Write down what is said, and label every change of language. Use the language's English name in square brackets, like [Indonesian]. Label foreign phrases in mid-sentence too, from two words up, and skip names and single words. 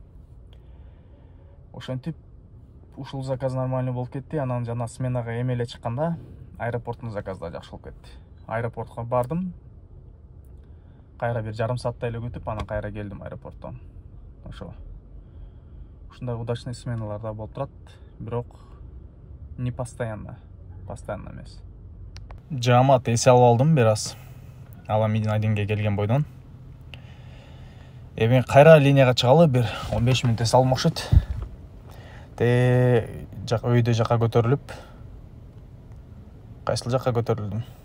[Kyrgyz] Ошентип ушул заказ нормально болуп кетти. Анан жана сменага эми эле чыкканда аэропорттун заказы да жакшы болуп кетти. Аэропортко бардым. Кайра бир жарым сааттай эле күтүп, анан кайра келдим аэропорттон. Ошо. Ушундай удачный сменалар да болуп турат, бирок [Russian] не постоянно. [Kyrgyz] Постоянно эмес. Жамат эсе алып алдым бир аз. Аламедин Айдинге келген бойдон. Эми кайра линияга чыгалы бир 15 мүнөт эсе алып окшойт. Өйдө жака көтөрүлүп, кайсыл жака көтөрүлдүм?